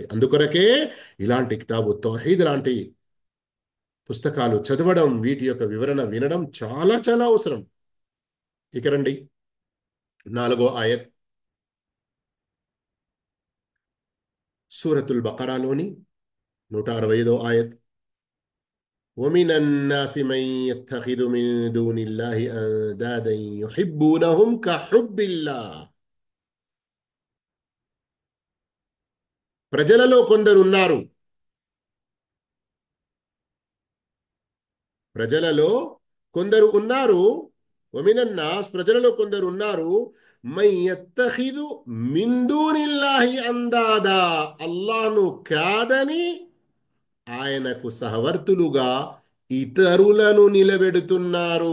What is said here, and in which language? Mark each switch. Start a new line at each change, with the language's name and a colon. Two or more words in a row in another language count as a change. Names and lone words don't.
Telugu: అందుకొరకే ఇలాంటి కితాబు తౌహీద్ లాంటి పుస్తకాలు చదవడం, వీటి యొక్క వివరణ వినడం చాలా చాలా అవసరం. ఇక రండి, 4వ ఆయత్ సూరతుల్ బకరాలోని 165వ ఆయత్.
Arabic: ومن الناس من يتخذ من دون الله أندادا يحبونهم كحب الله.
Telugu: ప్రజలలో కొందరున్నారు, ప్రజలలో కొందరు ఉన్నారు. వమినన్నాస్, ప్రజలలో కొందరు ఉన్నారు.
Arabic: من يتخذ من دون الله أندادا,
Telugu: అల్లాహ్ను కాదని ఆయనకు సహవర్తులుగా ఇతరులను నిలబెడుతున్నారు.